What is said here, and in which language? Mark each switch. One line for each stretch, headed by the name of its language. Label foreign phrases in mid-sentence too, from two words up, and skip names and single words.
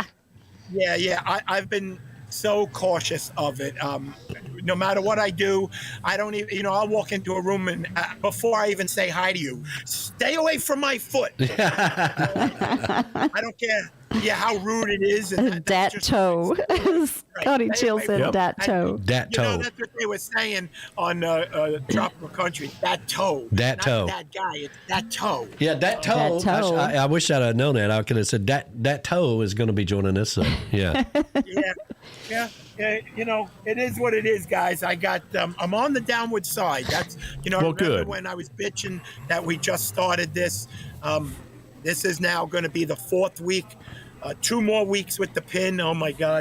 English: Yeah. I've been so cautious of it. No matter what I do, I don't even, I'll walk into a room and before I even say hi to you, stay away from my foot. I don't care. Yeah, how rude it is. And dat toe. Scotty Chill said dat toe. Dat toe. That's what they were saying on Tropical Country. Dat toe. Dat toe. Not that guy. It's dat toe. Yeah, dat toe. Dat toe. I wish I'd have known that. I could have said dat toe is going to be joining us. So, yeah. Yeah. It is what it is, guys. I got. I'm on the downward side. That's. I remember good. when I was bitching that we just started this. This is now going to be the 4th week. 2 more weeks with the pin. Oh my God.